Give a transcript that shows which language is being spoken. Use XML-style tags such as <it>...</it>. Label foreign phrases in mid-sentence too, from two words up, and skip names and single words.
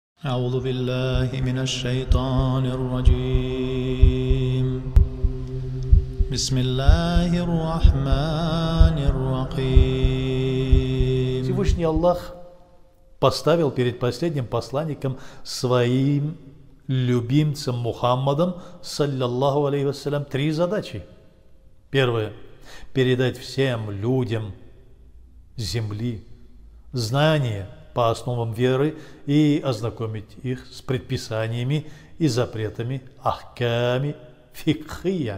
<ar>أعوذ بالله من الشيطان الرجيم بسم الله الرحمن الرحيم.</ar> <ru>Всевышний Аллах поставил перед последним посланником своим любимцем Мухаммадом,</ru> <ar>صلى الله عليه وسلم,</ar> <ru>3 задачи. Первое – передать всем людям земли знания по основам веры и ознакомить их с предписаниями и запретами</ru> <ar>أحكام فقهية.</ar>